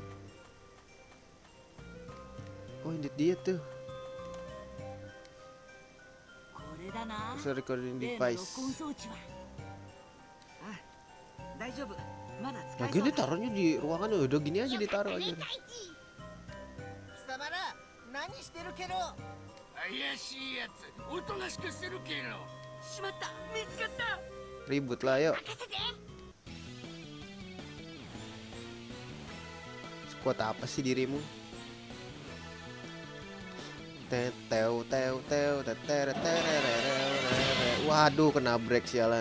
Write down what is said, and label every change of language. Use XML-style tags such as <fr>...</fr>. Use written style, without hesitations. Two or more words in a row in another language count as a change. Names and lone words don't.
<id>Oh, ini dia tuh.</id> <en>So, recording device.</en> <id>Nah, gini taruhnya di ruangan udah gini aja ditaruh aja.</id> <ja>貴様ら何してるケロ。怪しいやつ、おとなしくしてるケロ。しまった、見つかった。</ja> <id>Ribut lah, yuk. Sekuat apa sih dirimu? Waduh, kena break sialan.</id>